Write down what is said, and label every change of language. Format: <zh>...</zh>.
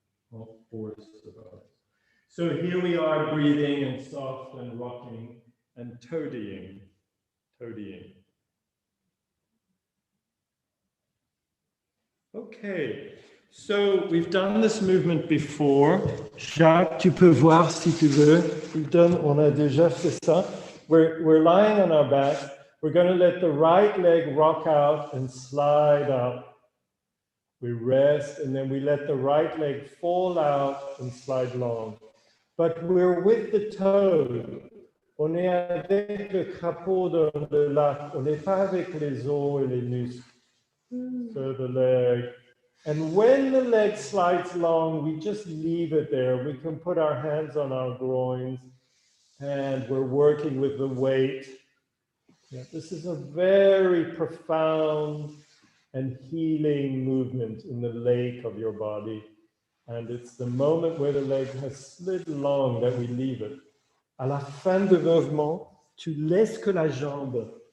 <en>Can't force the bones. So here we are breathing and soft and rocking and toadying. Okay, so we've done this movement before.</en> <fr>Jacques, tu peux voir si tu veux. On a déjà fait ça.</fr> <en>We're lying on our back. We're going to let the right leg rock out and slide up. We rest and then we let the right leg fall out and slide long. But we're with the toad.</en> <fr>On est avec le crapaud dans le lac. On n'est pas avec les os et les muscles.</fr> <en>So the leg. And when the leg slides long, we just leave it there. We can put our hands on our groins and we're working with the weight. Yeah, this is a very profound and healing movement in the lake of your body. And it's the moment where the leg has slid long that we leave it.</en> <fr>À la fin du mouvement, tu laisses que la jambe.</fr>